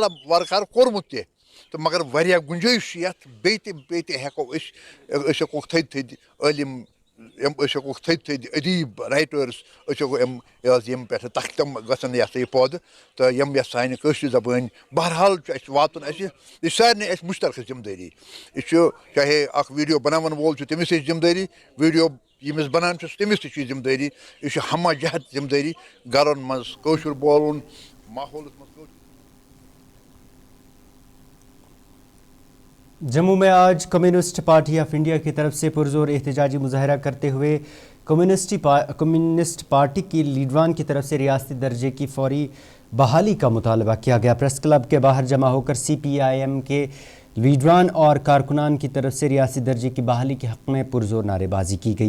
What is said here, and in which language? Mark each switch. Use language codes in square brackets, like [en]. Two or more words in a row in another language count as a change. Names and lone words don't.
[ks] اللہ وارٕکار کوٚرمُت تہِ تہٕ مگر واریاہ گُنجٲیِش چھِ یَتھ بیٚیہِ تہِ ہٮ۪کو أسۍ ہٮ۪کوکھ تھٔدۍ عٲلِم أسۍ ہٮ۪کوکھ تھٔدۍ ادیٖب رایٹٲرٕس أسۍ ہٮ۪کو یِم پٮ۪ٹھٕ تِم گژھن یہِ ہسا یہِ پٲدٕ تہٕ یِم یَتھ سانہِ کٲشرِ زبٲنۍ بہرحال چھُ اَسہِ واتُن اَسہِ یہِ چھِ سارنٕے اَسہِ مُشترکہٕ ذِمہٕ دٲری یہِ چھُ چاہے اکھ ویٖڈیو بناون وول چھُ تٔمِس تہِ چھِ ذِمہٕ دٲری ویٖڈیو ییٚمِس بنان چھُس تٔمِس تہِ چھُ یہِ ذِمہٕ دٲری یہِ چھُ ہما جہت ذِمہٕ دٲری گرن منٛز کٲشُر بولُن ماحولس منٛز کٲشُر. [ur] جموں میں آج کمیونسٹ پارٹی آف انڈیا کی طرف سے پرزور احتجاجی مظاہرہ کرتے ہوئے کمیونسٹ پارٹی کی لیڈران کی طرف سے ریاستی درجے کی فوری بحالی کا مطالبہ کیا گیا. پریس کلب کے باہر جمع ہو کر سی پی آئی ایم کے لیڈران اور کارکنان کی طرف سے ریاستی درجے کی بحالی کے حق میں پرزور نعرے بازی کی گئی.